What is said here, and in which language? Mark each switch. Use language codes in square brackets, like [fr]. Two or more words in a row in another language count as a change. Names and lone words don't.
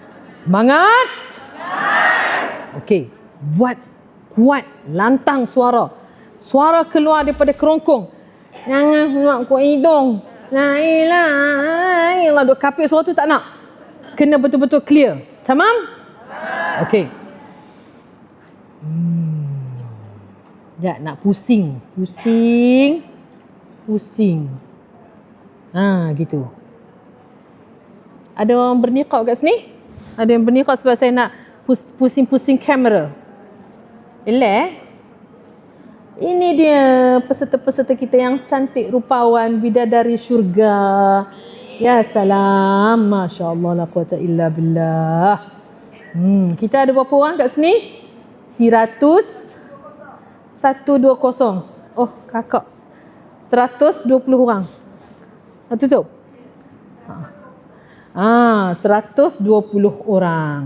[ms] Semangat. Okey, buat kuat, lantang suara. Suara keluar daripada kerongkong. Jangan keluar kuat hidung. [ar] لا إله إلا الله. [ms] Duk kapit suara tu tak nak. Kena betul-betul clear. Tamam? Okey. Ya, nak pusing. Pusing. Gitu. Ada orang berniqab kat sini? Ada yang berniqab sebab saya nak pusing-pusing kamera. Ini dia peserta-peserta kita yang cantik, rupawan, bidadari syurga. [ar] يا سلام. ما شاء الله, لا قوة إلا بالله. [ms] Kita ada berapa orang kat sini? 120. Oh, kakak. 120 orang. Tutup. 120 orang.